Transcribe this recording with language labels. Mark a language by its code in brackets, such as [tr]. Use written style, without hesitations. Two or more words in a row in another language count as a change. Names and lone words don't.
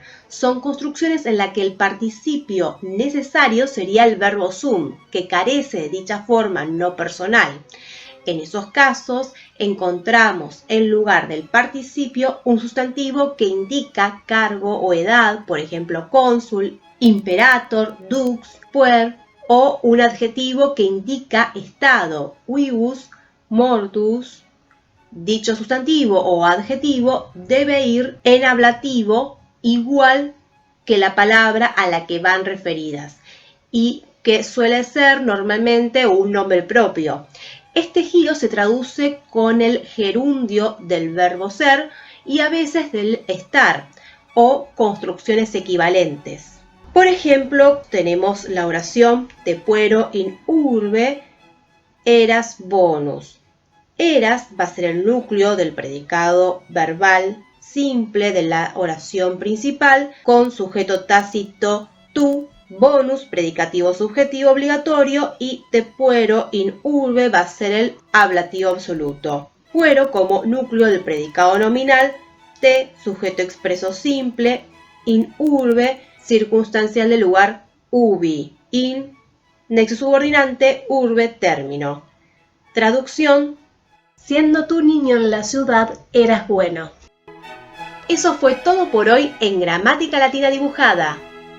[es] Son construcciones en las que el participio necesario sería el verbo sum, que carece de dicha forma no personal. En esos casos encontramos en lugar del participio un sustantivo que indica cargo o edad, por ejemplo cónsul, [la] imperator, dux, puer [es] o un adjetivo que indica estado, [la] vivus, mortus. [es] Dicho sustantivo o adjetivo debe ir en ablativo igual que la palabra a la que van referidas y que suele ser normalmente un nombre propio. Este giro se traduce con el gerundio del verbo ser y a veces del estar o construcciones equivalentes. Por ejemplo, tenemos la oración [la] te puero in urbe eras bonus. [es] Eras va a ser el núcleo del predicado verbal simple de la oración principal con sujeto tácito tu, bonus, predicativo subjetivo obligatorio y [la] te puero in urbe [es] va a ser el ablativo absoluto. Puero como núcleo del predicado nominal, te, sujeto expreso simple, [la] in urbe, [es] circunstancial del lugar, [la] ubi, in, [es] nexo subordinante, urbe, término. Traducción: siendo tu niño en la ciudad, eras bueno. Eso fue todo por hoy en Gramática Latina Dibujada.